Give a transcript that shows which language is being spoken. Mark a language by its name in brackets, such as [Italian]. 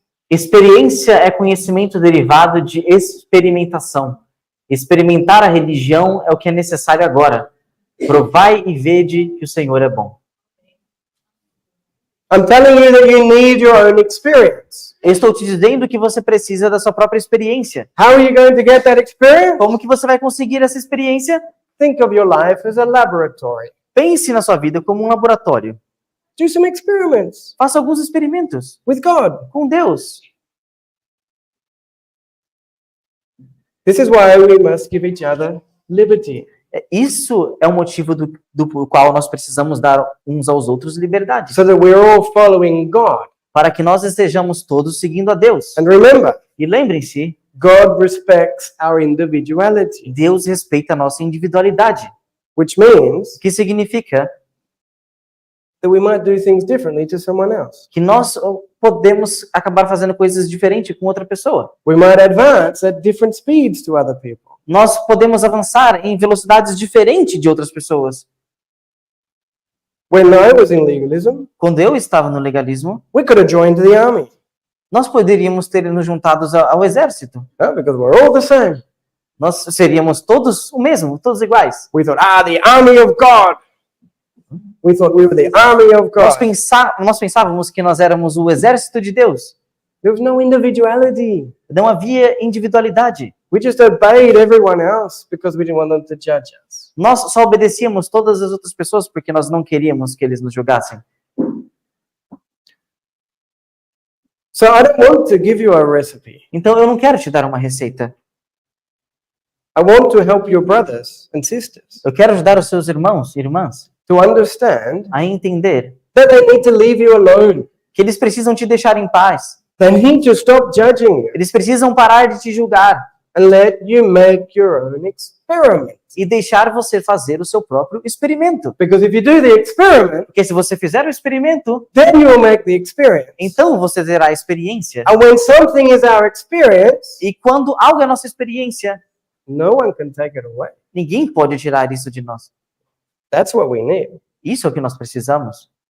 [Portuguese] experiência é conhecimento derivado de experimentação. Experimentar a religião é o que é necessário agora. Provai e vede que o Senhor é bom. [English] I'm telling you that you need your own experience. [Portuguese] Eu estou te dizendo que você precisa da sua própria experiência. [English] How are you going to get that experience? [Portuguese] Como que você vai conseguir essa experiência? [English] Think of your life as a laboratory. [Portuguese] Pense na sua vida como um laboratório. [English] Do some experiments [Portuguese] Faça alguns experimentos [English] with God. [Portuguese] com Deus. [English] This is why we must give each other liberty. [Portuguese] Isso é o motivo do qual nós precisamos dar uns aos outros liberdade. [English] So that we're all following God. [Portuguese] Para que nós estejamos todos seguindo a Deus. [English] And remember, [Portuguese] E lembrem-se, [English] God respects our individuality, [Portuguese] Deus respeita a nossa individualidade. [English] which means [Portuguese] O que significa [English] that we might do things differently to someone else. [Portuguese] que nós podemos acabar fazendo coisas diferentes com outra pessoa. [English] We might advance at different speeds to other people. [Portuguese] Nós podemos avançar em velocidades diferentes de outras pessoas. [English] When I was in legalism, [Portuguese] Quando eu estava no legalismo, [English] we could have joined the army, [Portuguese] nós poderíamos ter nos juntados ao exército. [English] because we're all the same. [Portuguese] Nós seríamos todos o mesmo, todos iguais. [English] We thought, the army of God. We thought we were the army of God. [Portuguese] Nós pensávamos que nós éramos o exército de Deus. [English] There was no individuality. [Portuguese] Não havia individualidade. [English] We just obeyed everyone else because we didn't want them to judge us. [Portuguese] Nós só obedecíamos todas as outras pessoas porque nós não queríamos que eles nos julgassem. [English] So I don't want to give you a recipe. [Portuguese] Então eu não quero te dar uma receita. [English] I want to help your brothers and sisters [Portuguese] Eu quero ajudar os seus irmãos e irmãs [English] to understand [Portuguese] a entender [English] that they need to leave you alone. [Portuguese] que eles precisam te deixar em paz. [English] They need to stop judging you [Portuguese] Eles precisam parar de te julgar [English] and let you make your own experiment. [Portuguese] e deixar você fazer o seu próprio experimento. [English] Because if you do the experiment, [Portuguese] Porque se você fizer o experimento, [English] then you will make the experience. [Portuguese] então você terá a experiência. [English] And when something is our experience, [Portuguese] E quando algo é nossa experiência, [English] no one can take it away. [Portuguese] ninguém pode tirar isso de nós. [English] That's what we need. [Portuguese] Isso é o que nós precisamos.